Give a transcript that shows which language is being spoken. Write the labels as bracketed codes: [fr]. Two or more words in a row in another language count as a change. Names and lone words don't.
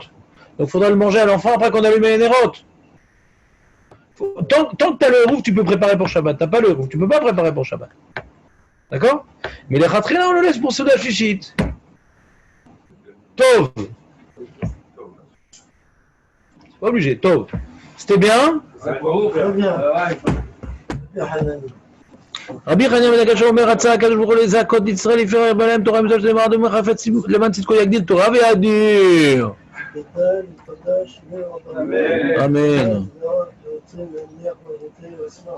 [fr] Donc, il faudra le manger à l'enfant après qu'on allume les nérotes. Tant que tu as le Eruv, tu peux préparer pour Shabbat. Tu n'as pas le Eruv, tu ne peux pas préparer pour Shabbat. D'accord? Mais les Chatrila, on le laisse pour [he] סעודה שלישית. [fr] Tov. C'est pas obligé, Tov. C'était bien? Très bien. [he] רבי חנינא בן עקשיא אומר, רצה הקדוש ברוך הוא לזכות ישראל לפני הרבה להם תורה מצוות שנאמר דומה חפץ למען צדקו יגדיל תורה ויאדיר. אמן.